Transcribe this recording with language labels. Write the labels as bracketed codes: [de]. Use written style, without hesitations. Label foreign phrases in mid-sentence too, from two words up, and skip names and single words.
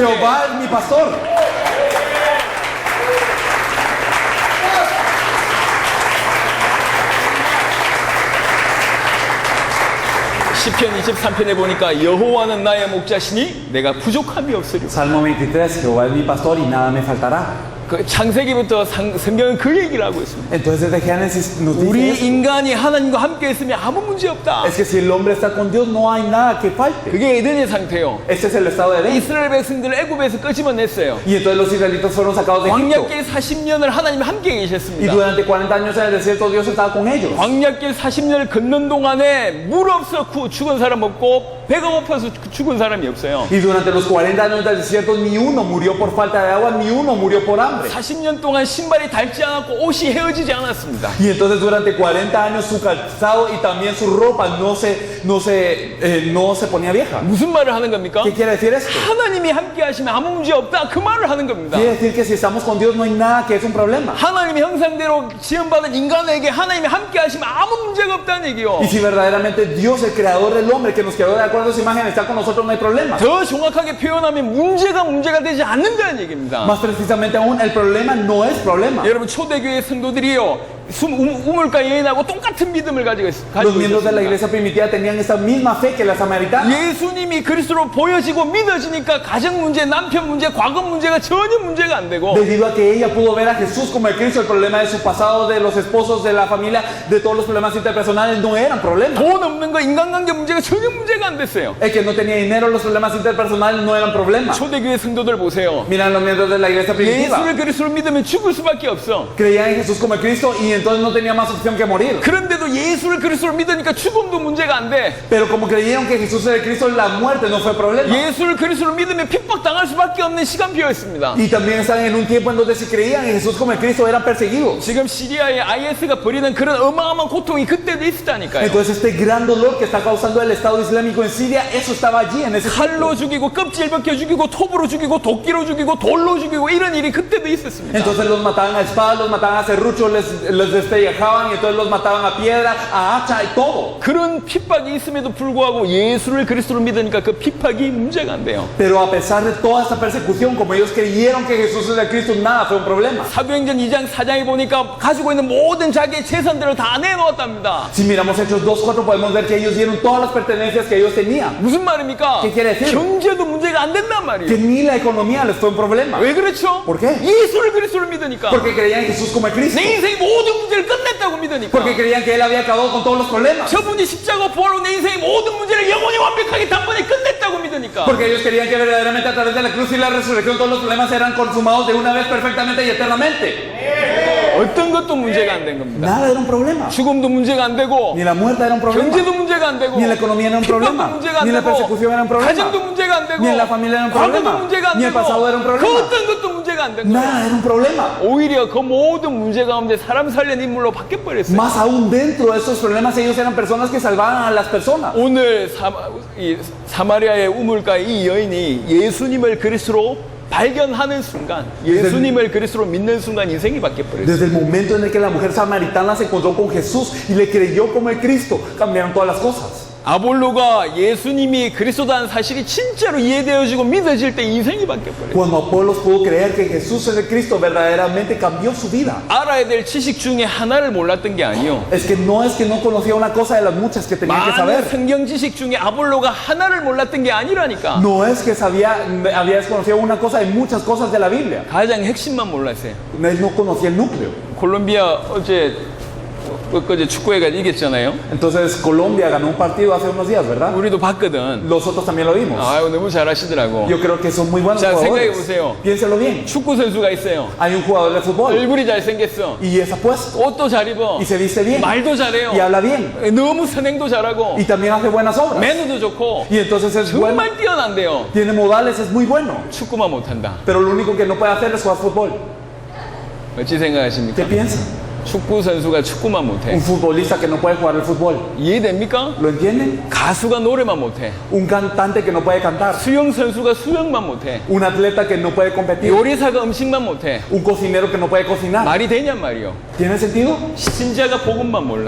[es] Jehová es mi pastor. [ko] 시편 23편에 보니까 여호와는 나의 목자시니 내가 부족함이 없으리라. [es] Salmo 23, Jehová es mi pastor y nada me faltará. [ko] 그 창세기부터 성경은 그 얘기를 하고 있습니다. [es] Entonces desde Génesis nos dice [ko] 우리 [es] eso. [ko] 인간이 하나님과 함께 있으면 아무 문제 없다. [es] Es que si el hombre está con Dios no hay nada que falte. [ko] 그게 에덴의 상태예요. [es] Este es el estado de Edén. [ko] 이스라엘 백성들을 애굽에서 끄집어냈어요. [es] Y entonces los israelitas fueron sacados de Egipto. [ko] 광야길 40년을 하나님 함께 [es] Y [ko] 계셨습니다. [es] durante 40 años en el desierto Dios estaba con ellos. [ko] 광야길 40년을 걷는 동안에 물 없어 죽은 사람 없고 배가 고파서 죽은 사람이 없어요. [es] Y durante los 40 años del desierto ni uno murió por falta de agua, ni uno murió por hambre. [ko] 40년 동안 신발이 닳지 않았고 옷이 헤어지지 않았습니다. [es] Y entonces durante 40 años su calzado y también su ropa no se ponía vieja. [ko] 무슨 말을 하는 겁니까? [es] ¿Qué quiere decir esto? [ko] 하나님이 함께 하시면 아무 문제 없다. 그 말을 하는 겁니다. [es] Quiere decir que si estamos con Dios no hay nada que es un problema. [ko] 하나님의 형상대로 지음받은 인간에게 하나님이 함께 하시면 아무 문제가 없다는 얘기요. [es] Y si verdaderamente Dios, el creador del hombre, que nos creó de acuerdo a su imagen, está con nosotros, no hay problema. [ko] 더 정확하게 표현하면 문제가 되지 않는다는 얘기입니다. [es] Más precisamente aún, el problema no es problema. [ko] 여러분 초대교회 성도들이요 우물가 여인하고 똑같은 믿음을 가지고 [es] Los miembros de la [ko] 있습니다. [es] iglesia primitiva tenían esta misma fe que la samaritana. [ko] 예수님이 그리스도로 보여지고 믿어지니까 가정 문제, 남편 문제, 과거 문제가 전혀 문제가 안 되고 [es] Debido a que ella pudo ver a Jesús como el Cristo, el problema de su pasado, de los esposos, de la familia, de todos los problemas interpersonales no eran problemas. [ko] 돈 없는 거 인간관계 문제가 전혀 문제가 안 됐어요. [es] El que no tenía dinero, los problemas interpersonales no eran problemas. [ko] 초대교회 성도들 보세요. [es] Miran los miembros de la iglesia primitiva. [ko] 예수를 그리스도로 믿으면 죽을 수밖에 없어. [es] Creían en Jesús como el Cristo y entonces no tenía más opción que morir. [ko] 그런데도 예수를 그리스도로 믿으니까 죽음도 문제가 안 돼. [es] Pero como creyeron que Jesús era el Cristo, la muerte no fue problema. [ko] 예수를 그리스도로 믿으면 핍박당할 수밖에 없는 시간표였습니다. [es] Y también están en un tiempo en donde si creían en Jesús como el Cristo eran perseguidos. [ko] 지금 시리아의 IS가 벌이는 그런 어마어마한 고통이 그때도 있었다니까요. [es] Entonces este gran dolor que está causando el Estado Islámico en Siria, eso estaba allí en ese [ko] 칼로 죽이고 껍질 벗겨 죽이고 톱으로 죽이고 도끼로 죽이고 돌로 죽이고 이런 일이 그때도 있었습니다. [es] Entonces los mataban a espada, los mataban a serrucho, les despellejaban y entonces los mataban a piedra, a hacha y todo. [ko] 그런 핍박이 있음에도 불구하고 예수를 그리스도로 믿으니까 그 핍박이 문제가 안 돼요. [es] Pero a pesar de toda esta persecución, como ellos creyeron que Jesús es el Cristo, nada fue un problema. [ko] 사도행전 2장 4장에 보니까 가지고 있는 모든 자기의 재산들을 다 내놓았답니다. [es] Si miramos Hechos 2:4 podemos ver que ellos dieron todas las pertenencias que ellos tenían. [ko] 무슨 말입니까? [es] ¿Qué quiere decir? [ko] 경제도 문제가 안 된단 [es] Que [ko] 말이에요. [es] ni la economía les fue un problema. [ko] 왜 그렇죠? [es] ¿Por qué? [ko] 예수를 그리스도로 믿으니까. [es] Porque creían en Jesús como el Cristo. [ko] 내 인생의 모든 문제를 끝냈다고 믿으니까. [es] Porque creían que Él había acabado con todos los problemas. [ko] 저분이 십자가 부활로 내 인생의 모든 문제를 영원히 완벽하게 단번에 끝냈다고 믿으니까. [es] Porque ellos querían que verdaderamente a través de la cruz y la resurrección todos los problemas eran consumados de una vez perfectamente y eternamente. [ko] 어떤 것도 문제가 안 된 겁니다. [es] Nada era un problema. [ko] 죽음도 문제가 안 되고 [es] Ni la muerte era un problema. [ko] 경제도 문제가 안 되고 [es] Ni la economía era un [ko] 핍박도 [es] problema. [ko] 문제가 안 [es] Ni la [ko] 되고 [es] persecución era un problema. [ko] 가정도 문제가 안 되고 [es] Ni en la familia era un [ko] 과거도 [es] problema. [ko] 문제가 안 [es] Ni el [ko] 되고 [es] pasado era un [ko] 그 [es] problema. [ko] 어떤 것도 문제가 문제가 안 된 거예요. [es] Nada era un problema. [ko] 오히려 그 모든 문제 가운데 사람 살리는 인물로 바뀌어버렸어요. [es] Más aún dentro de esos problemas ellos eran personas que salvaban a las personas. [ko] 오늘 사마리아의 우물가의 이 여인이 예수님을 그리스도로 발견하는 순간, 예수님을 그리스도로 믿는 순간 인생이 바뀌어버렸어요. [es] Desde el momento en el que la mujer samaritana se encontró con Jesús y le creyó como el Cristo, cambiaron todas las cosas. [ko] 아볼로가 예수님이 그리스도라는 사실이 진짜로 이해되어지고 믿어질 때 인생이 바뀌어버려요. [es] Cuando Apolos pudo creer que Jesús es el Cristo, verdaderamente cambió su vida. [ko] 알아야 될 지식 중에 하나를 몰랐던 게 아니요. [es] Es que no conocía una cosa de las muchas que tenía que [ko] 많은 [es] saber. [ko] 성경 지식 중에 아볼로가 하나를 몰랐던 게 아니라니까. [es] No es que había desconocido una cosa de muchas cosas de la Biblia. [ko] 가장 핵심만 몰랐어요. [es] Él no conocía el núcleo. [ko] 콜롬비아 어제 축구회가 이겼잖아요. [es] Entonces Colombia ganó un partido hace unos días, ¿verdad? [ko] 우리도 봤거든. [es] Nosotros también lo vimos. [ko] 아유 너무 잘하시더라고. [es] Yo creo que son muy buenos [ko] 자, 생각해 [es] jugadores. [ko] 보세요. [es] Piénselo bien. [ko] 축구 선수가 있어요. [es] Hay un jugador de fútbol [ko] 얼굴이 잘생겼어. [es] y es apuesto [ko] 옷도 잘 입어. [es] y se viste bien [ko] 말도 잘해요. [es] y habla bien [ko] 너무 선행도 잘하고. [es] y también hace buenas obras [ko] 매너도 좋고. [es] y entonces es bueno, [ko] 정말 뛰어난데요. [es] tiene modales, es muy bueno, [ko] 축구만 못한다. [es] pero lo único que no puede hacer es jugar fútbol. [ko] 어찌 생각하십니까? [es] ¿Qué piensan? [ko] 축구 선수가 축구만 못해. [es] Un futbolista que no puede jugar el fútbol, [ko] 이해됩니까? [es] ¿lo entienden? [ko] 가수가 노래만 못해. [es] Un cantante que no puede cantar, [ko] 수영 선수가 수영만 못해. [es] un atleta que no puede competir, [ko] 요리사가 음식만 못해. [es] un cocinero que no puede cocinar. [ko] 말이 되냔 말이요. [es] ¿Tiene sentido? [ko] 신자가 복음만 몰라.